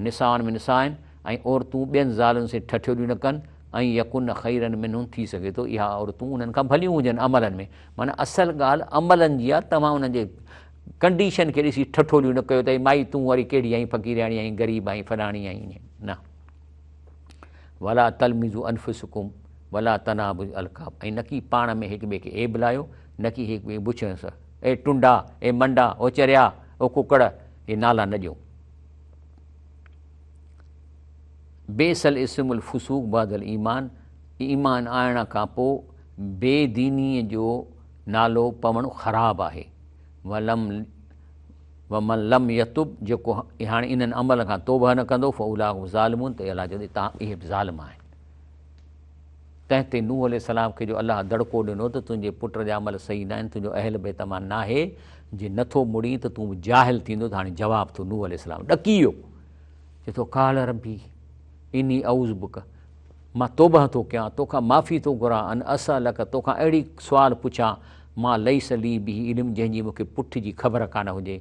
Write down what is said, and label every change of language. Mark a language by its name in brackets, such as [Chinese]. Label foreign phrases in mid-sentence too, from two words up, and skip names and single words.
[Sindhi] निसान में निसाइन, ऐं औरतूं ॿियनि ज़ालुनि से ठठोलियूं न कनि, ऐं [Arabic] يكن خيرا منهن, [Sindhi] थी सघे थो इहा औरतूं उन्हनि खां भलियूं हुजनि अमलनि में। माना असल ॻाल्हि अमलनि जी आहे। तव्हां उन्हनि जे कंडीशन खे ॾिसी ठठोलियूं न कयो त माई तूं वरी कहिड़ी आहीं, फ़क़ीराणी आहीं, ग़रीब आहीं, फलाणी आहीं, न। [Arabic] ولا تلمزوا أنفسكم ولا تنابزوا بالألقاب, [Sindhi] ऐं न की पाण में हिक ॿिए खे ऐब लायो, न की हिक ॿिए पुछण सां ए टुंडा, ए मंडा, ओ चरिया, ओ कुकड़, हे नाला न ॾियो। [Arabic] بئس الاسم الفسوق بعد الإيمان, [Sindhi] ईमान आणण खां पोइ बेदीनीअ जो नालो पवणु ख़राबु आहे। [Arabic] ومن لم يتب, [Sindhi] जेको हाणे इन्हनि अमल खां तौबा न कंदो [Arabic] فأولئك الظالمون, [Sindhi] त अलाह चवंदी तव्हां इहे बि ज़ालिम आहिनि। तंहिं ते नूह अलैहिस्सलाम खे जो अलाह दड़को ॾिनो त तुंहिंजे पुट जा अमल सही न आहिनि, तुंहिंजो [Arabic] أهل بيت [Sindhi] मां न आहे, जे नथो मुड़ी त तूं जाहिल थींदो। त हाणे जवाबु थियो नूह अलैहिस्सलाम ॾकी वियो, चए थो [Arabic] قال رب إني أعوذ بك, [Sindhi] मां तौबा थो कयां, तोखां माफ़ी थो घुरां, [Arabic] أن أسألك, [Sindhi] तोखां अहिड़ी सुवाल पुछां मां [Arabic] ليس لي به علم, [Sindhi] जंहिंजी मूंखे पुठ जी ख़बर कान हुजे।